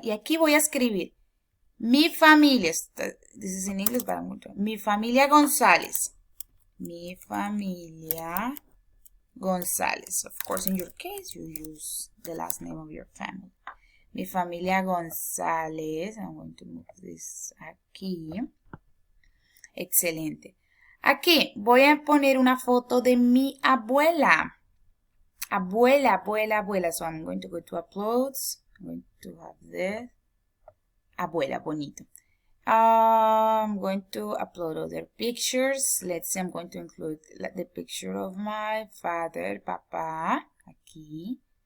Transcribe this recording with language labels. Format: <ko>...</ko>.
<es>Y aquí voy a escribir mi familia.</es> <en>This is in English, but I'm going to.</en> <es>Mi familia González. Mi familia González.</es> <en>Of course, in your case, you use the last name of your family.</en> <es>Mi familia González.</es> <en>I'm going to move this</en> <es>aquí. Excelente. Aquí voy a poner una foto de mi abuela. Abuela, abuela, abuela.</es> <en>So I'm going to go to uploads. I'm going to have this.</en> <es>Abuela, bonito.</es> <en>I'm going to upload other pictures. Let's say I'm going to include the picture of my father, Papa, aquí.</en>